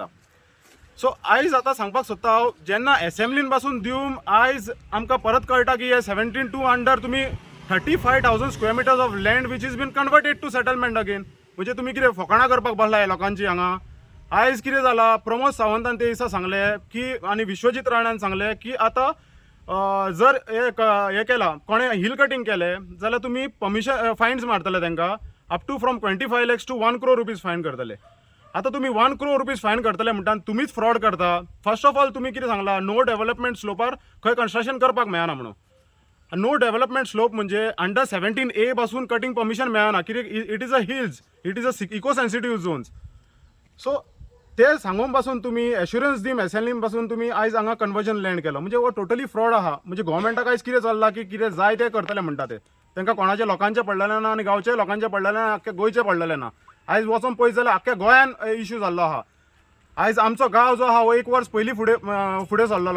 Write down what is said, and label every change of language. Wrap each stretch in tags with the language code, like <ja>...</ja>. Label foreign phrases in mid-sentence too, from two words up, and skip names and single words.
<kok>सो आयज आतां सांगपाक सोदता हांव जेन्ना एसेंब्लीन पासून दिवन आयज आमकां परत कळटा की हे 17 अंडर तुमी</kok> <en>35,000 square meters of land which is been converted to settlement again.</en> <kok>म्हणजे तुमी कितें फकाणां करपाक बसला लोकांची हांगा. आयज कितें जालां प्रमोद सावंतान ते दिसा सांगलें की आनी विश्वजीत राणान सांगलें की आतां जर हे केलां कोणें</kok> <en>hill cutting</en> <kok>केलें जाल्यार तुमी</kok> <en>permission fines</en> <kok>मारतले तांकां</kok> <en>up to from 25 lakhs to 1 crore rupees fine</en> <kok>करतले. आतां तुमी</kok> <en>1 crore rupees fine</en> <kok>करतले म्हणटा तुमीच फ्रॉड करता.</kok> <en>first of all</en> <kok>तुमी कितें सांगलां</kok> <en>no development</en> <kok>स्लोपार खंय कन्स्ट्रक्शन करपाक मेळना म्हणून.</kok> <en>no development slope</en> <kok>म्हणजे अंडर 17A पासून</kok> <en>cutting permission</en> <kok>मेळना कित्याक</kok> <en>it is a hills, it is a eco sensitive zones.</en> <kok>सो ते सांगून पासून तुमी एश्युरन्स दी एसेंब्लीन पासून तुमी आयज हांगा</kok> <en>conversion land</en> <kok>केलो म्हणजे हो</kok> <en>totally fraud</en> <kok>आहा. म्हणजे गव्हर्मेंटाक आयज कितें चल्लां की कितें जाय ते करतले म्हणटा ते. तांकां कोणाच्या लोकांचें पडलेलें ना आनी गांवच्या लोकांचें पडलेलें ना, आख्ख्या गोंयचें पडलेलें ना. आयज वचोन पळयत जाल्यार आख्ख्या गोंयान इश्यू जाल्लो आहा. आयज आमचो गांव जो आहा हो एक वर्स पयलीं फुडें सरलेलो.</kok>